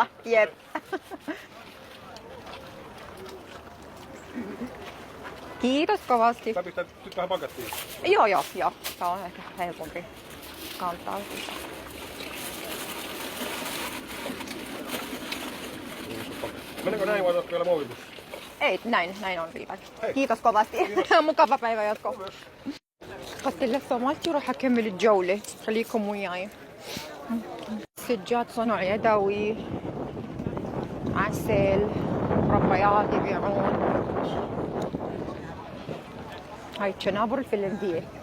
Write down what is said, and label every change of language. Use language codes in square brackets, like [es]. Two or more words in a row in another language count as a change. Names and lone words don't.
[fi] Jep. Kiitos kovasti. Sä pistät nyt vähän pakettiin. Joo. Se on ehkä helpompi kantaa sitä. Meneekö näin vai otatko vielä muovipussi? Ei, näin on riittävä. Hei. Kiitos kovasti. [ar] مكافأة [en] bye bye [ar] ياتكم. أخذت اللفة مالتي وراح أكمل الجولة، خليكم وياي. سجاد صنع يدوي، عسل، مربيات يبيعون. هاي الشنابر الفنلندية.